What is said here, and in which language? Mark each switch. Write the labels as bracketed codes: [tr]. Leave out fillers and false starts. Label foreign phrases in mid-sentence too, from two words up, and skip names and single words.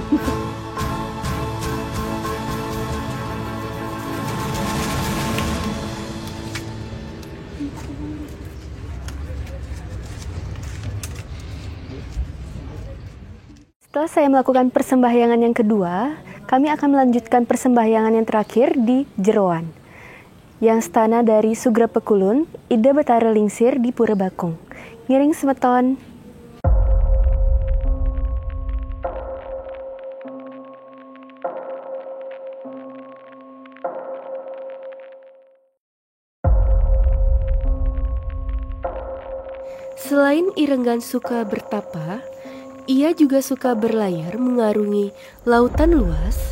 [id] Setelah saya melakukan persembahyangan yang kedua, kami akan melanjutkan persembahyangan yang terakhir di Jeroan, yang stana dari Sugra Pekulun, Ida Betara Lingsir di Pura Bakung. [ban] Ngiring semeton. [id] Selain Irenggan suka bertapa, ia juga suka berlayar mengarungi lautan luas.